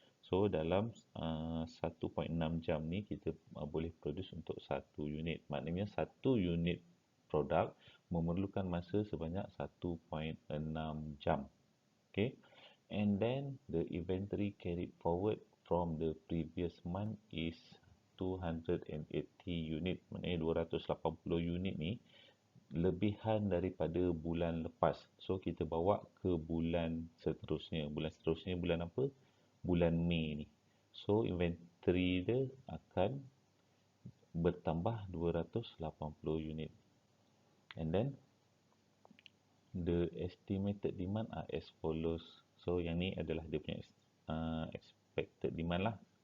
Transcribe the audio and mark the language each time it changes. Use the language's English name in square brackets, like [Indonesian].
[Malay] So dalam 1.6 jam ni kita boleh produce untuk 1 unit. Maknanya 1 unit produk memerlukan masa sebanyak 1.6 jam. Okay. [English] And then the inventory carried forward from the previous month is 280 unit. [Malay] Maknanya 280 unit ni lebihan daripada bulan lepas. So kita bawa ke bulan seterusnya. Bulan seterusnya bulan apa? Bulan Mei ni. So inventory dia akan bertambah 280 unit. [English] And then the estimated demand are as follows. [Malay] So yang ni adalah dia punya expected demand lah.